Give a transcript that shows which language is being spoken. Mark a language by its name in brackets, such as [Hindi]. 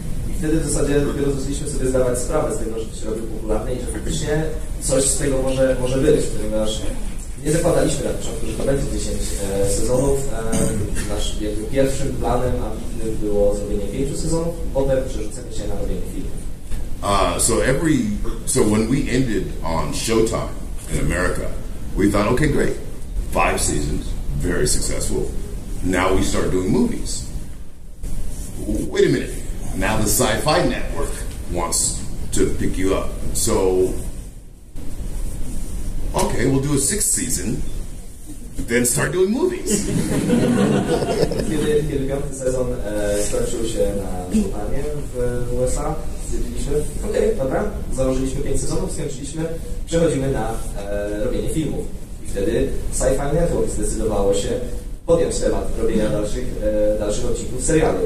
[Polish] I wtedy w zasadzie dopiero zaczęliśmy sobie zdawać sprawę z tego, że to się robi popularne i że faktycznie coś z tego może wyjść, ponieważ nie zakładaliśmy na początku, że to będzie 10 sezonów. Naszym pierwszym planem ambitnym było zrobienie 5 sezonów, potem przerzucenie się na robienie filmów. [English] So when we ended on Showtime in America, we thought, okay, great, 5 seasons, very successful. Now we start doing movies. Wait a minute. Now the Sci-Fi Network wants to pick you up. So, okay, we'll do a 6th season, then start doing movies. [Polish] Kiedy 5. sezon skończył się na Showtime w USA, stwierdziliśmy, okej, dobra, założyliśmy 5 sezonów, skończyliśmy, przechodzimy na robienie filmów. I wtedy Sci-Fi Network zdecydowało się podjąć temat robienia dalszych odcinków serialu.